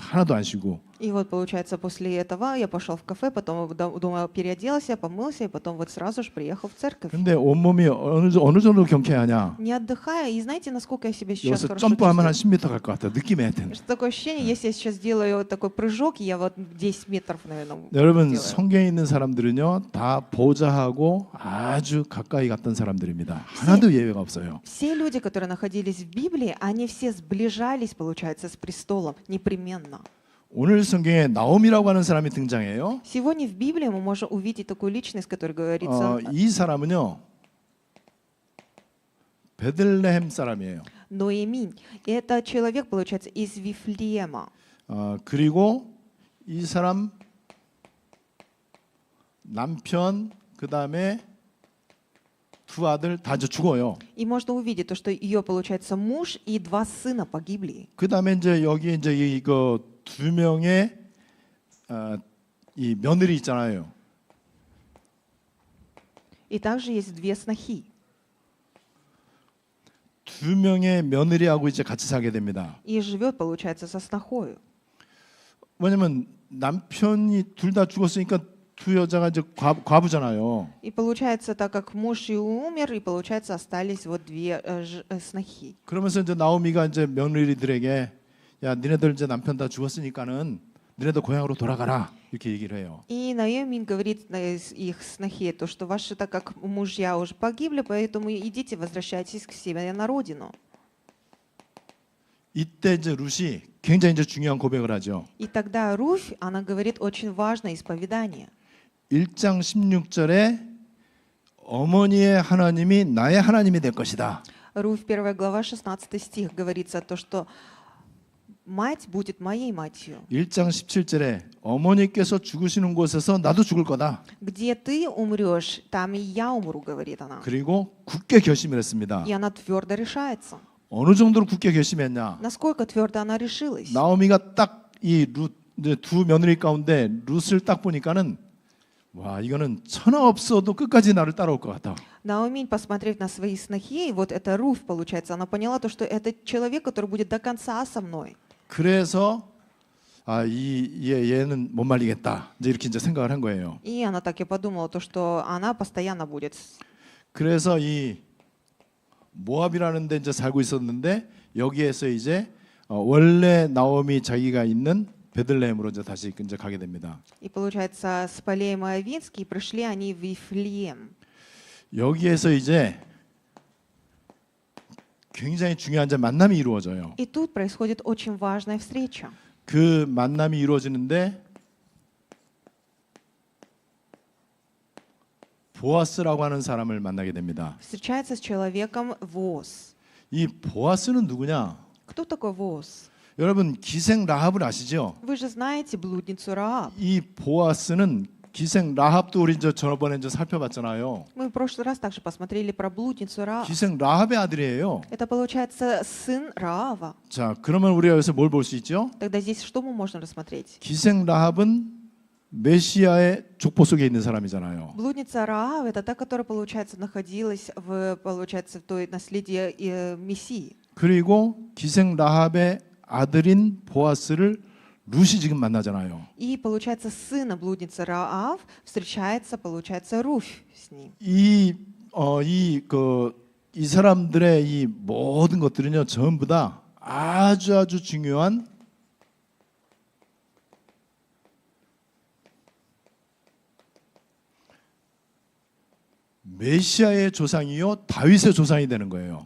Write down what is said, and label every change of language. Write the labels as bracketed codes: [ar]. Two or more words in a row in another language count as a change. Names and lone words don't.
[ko] 하나도 안 쉬고. [ru] И вот, получается, после этого я пошел в кафе, потом дома переоделся, помылся, и потом вот сразу же приехал в церковь. [ko] 근데 온몸이 어느 정도 경쾌하냐? [ru] Не отдыхая, и знаете, насколько я себя сейчас [ko] 여기서 [ru] хорошо [ko] 점프하면 한 [ru] чувствую? [ko] 10m 갈 것 같아. 느낌이 하여튼. [ru] Что такое ощущение, если я сейчас делаю такой прыжок, я вот 10 метров, наверное, [ko] 여러분 [ru] делаю. [ko] 성경에 있는 사람들은요 다 보좌하고 아주 가까이 갔던 사람들입니다. 하나도 예외가 없어요. [ru] Все люди, которые находились в Библии, они все сближались, получается, с престолом, непременно. [ko] 오늘 성경에 나옴이라고 하는 사람이 등장해요. [ru] Сегодня в Библии мы можем увидеть такую личность, которая говорится [ko] 이 사람은요 베들레헴 사람이에요. [ru] Ноэминь. И это человек, получается, из Вифлеема. [ko] 그리고 이 사람 남편 그 다음에 두 아들 다 이제 죽어요. [ru] И можно увидеть то, что ее, получается, муж и 2 сына погибли. [ko] 그 다음에 이제 여기 이제 이거 두 명의 이 며느리 있잖아요. [ru] И также есть 2 снохи. [ko] 두 명의 며느리하고 이제 같이 살게 됩니다. [ru] И живет, получается, со снохою. [ko] 왜냐면 남편이 둘 다 죽었으니까 두 여자가 이제 과부잖아요. [ru] И получается, так как муж и умер, и получается, остались вот 2 снохи. [ko] 그러면서 이제 나오미가 이제 며느리들에게 야, 니네들 이제 남편 다 죽었으니까는 니네들 고향으로 돌아가라 이렇게 얘기를 해요. [ru] И Наэмин говорит их снохе, то, что ваши, так как мужья уже погибли, поэтому идите, возвращайтесь к себе на родину. [ko] 이때 이제 룻이 굉장히 이제 중요한 고백을 하죠. [ru] И тогда Руфь, она говорит очень важное исповедание. [ko] 1장 16절에 어머니의 하나님이 나의 하나님이 될 것이다. [ru] Руфь, 1 глава, 16 стих, говорится то, что мать будет моей матерью. [ko] 1장 17절에 어머니께서 죽으시는 곳에서 나도 죽을 거다. [ru] Где ты умрешь, там и я умру, говорит она. [ko] 그리고 굳게 결심을 했습니다. [ru] И она твердо решается. [ko] 어느 정도로 굳게 결심했냐? [ru] Насколько твердо она решилась? [ko] 나오미가 딱 이 룻 두 며느리 가운데 룻을 딱 보니까는 와 이거는 천하 없어도 끝까지 나를 따라올 것 같다. [ru] Наоминь, посмотрев на свои снохи, вот это Руфь, получается, она поняла то, что это человек, который будет до конца со мной. [ko] 그래서 얘는 못 말리겠다. 이제 이렇게 이제 생각을 한 거예요. [ru] И она так и подумала, то, что она постоянно будет. [ko] 그래서 이 모압이라는 데 이제 살고 있었는데 여기에서 이제 원래 나오미 자기가 있는 베들레헴으로 이제 다시 이제 가게 됩니다. [ru] И получается, с полей Моавинские пришли они в Вифлеем. [ko] 여기에서 이제 굉장히 중요한 이제 만남이 이루어져요. [ru] И тут происходит очень важная встреча. [ko] 그 만남이 이루어지는데 보아스라고 하는 사람을 만나게 됩니다. [ru] Встречается с человеком Воз. [ko] 이 보아스는 누구냐? [ru] Кто такой Воз? [ko] 여러분 기생 라합을 아시죠? [ru] Вы же знаете блудницу Раав. [ko] 이 보아스는 기생 라합도 우리 저번에 이제 살펴봤잖아요. [ru] Мы в прошлый раз также посмотрели про блудницу Раав. [ko] 기생 라합의 아들이에요. [ru] Это получается сын Раава. [ko] 자, 그러면 우리가 여기서 뭘 볼 수 있죠? [ru] Тогда здесь что мы можем рассмотреть? [ko] 기생 라합은 메시아의 족보 속에 있는 사람이잖아요. [ru] Блудница Раав это та, которая, получается, находилась получается, в той наследии Мессии. [ko] 그리고 기생 라합의 아들인 보아스를 룻이 지금 만나잖아요. [ru] И, получается, сына блудницы Раав встречается, получается, Руфь с ним. [ko] 이 사람들의 이 모든 것들은요 전부 다 아주 중요한 메시아의 조상이요 다윗의 조상이 되는 거예요.